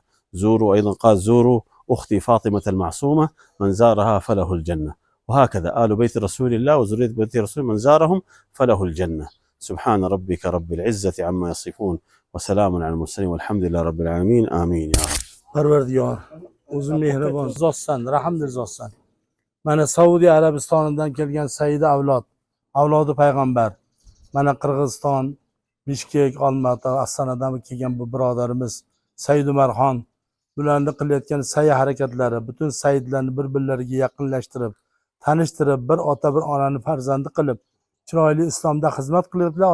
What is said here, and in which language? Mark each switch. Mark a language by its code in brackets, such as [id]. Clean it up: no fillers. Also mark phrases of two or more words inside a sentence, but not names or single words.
[ar] أيضا قال: زوروا أختي فاطمة المعصومة، من زارها فله الجنة. وهكذا آل بيت رسول الله وذرية بيت رسول من زارهم فله الجنة. سبحان ربك رب العزة عما يصفون وسلام على المرسلين والحمد لله رب العالمين. آمين يا رب. [uz] Parvardigor, o'zing mehribon zotsan, rahmli zotsan. Mana Saudiya Arabistonidan kelgan Saida avlodi payg'ambar. Mana Qirg'iziston, Bishkek, Olmaota, Ostonadan kelgan bu birodarimiz Said Umarxon, bularni qilayotgan sa'y harakatlari butun saidlarni bir-birlariga yaqinlashtirib, tanishtirib, bir ota bir onani farzandi qilib, chiroyli islomda xizmat qilyaptilar.